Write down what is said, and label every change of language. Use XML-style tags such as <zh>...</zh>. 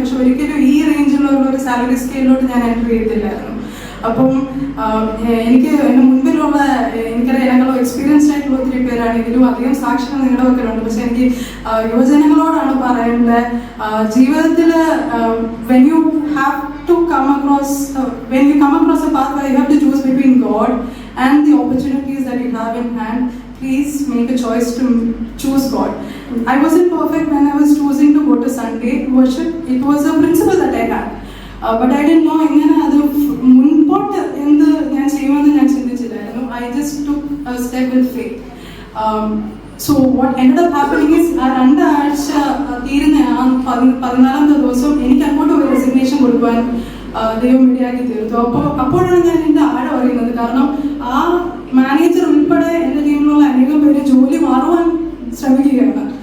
<ml>പക്ഷെ ഒരിക്കലും ഈ റേഞ്ചിലുള്ള ഒരു സാലറി സ്കെയിലോട്ട് ഞാൻ എൻ്റർ ചെയ്തില്ലായിരുന്നു. അപ്പം എനിക്ക് എൻ്റെ മുൻപിലുള്ള എനിക്കറിയാം എന്നെക്കാളും എക്സ്പീരിയൻസ്ഡ് ആയിട്ടുള്ള ഒത്തിരി പേരാണ്, ഇതിലും അധികം സാക്ഷ്യങ്ങൾ നിങ്ങളുടെ വെക്കലുണ്ട്. പക്ഷെ എനിക്ക് യുവജനങ്ങളോടാണ് പറയേണ്ടത്, ജീവിതത്തിൽ</ml> <en>When you have to come across, when you come across a path where you have to choose between God and the opportunities that you have in hand, please make a choice to choose God. I wasn't perfect when I was choosing to go to Sunday worship. It was a principle that I had. But I didn't know</en> <ml>എങ്ങനെ അത് മുൻപോട്ട് എന്ത് ഞാൻ ചെയ്യുമെന്ന് ഞാൻ ചിന്തിച്ചില്ലായിരുന്നു.</ml> <en>I just took a step with faith. So what ended up happening is</en> <ml>ആ 2 ആഴ്ച തീരുന്ന ആ 14ാമത്തെ ദിവസം എനിക്ക് അങ്ങോട്ട് ഒരു റെസിഗ്നേഷൻ കൊടുക്കുവാൻ ദൈവം ഇടയാക്കി തീർത്തു. അപ്പോഴാണ് ഞാൻ എൻ്റെ ആഴം അറിയുന്നത്. കാരണം ആ മാനേജർ ഉൾപ്പെടെ എൻ്റെ ടീമിലുള്ള അനേകം പേര് ജോലി മാറുവാൻ ശ്രമിക്കുകയാണ്.</ml>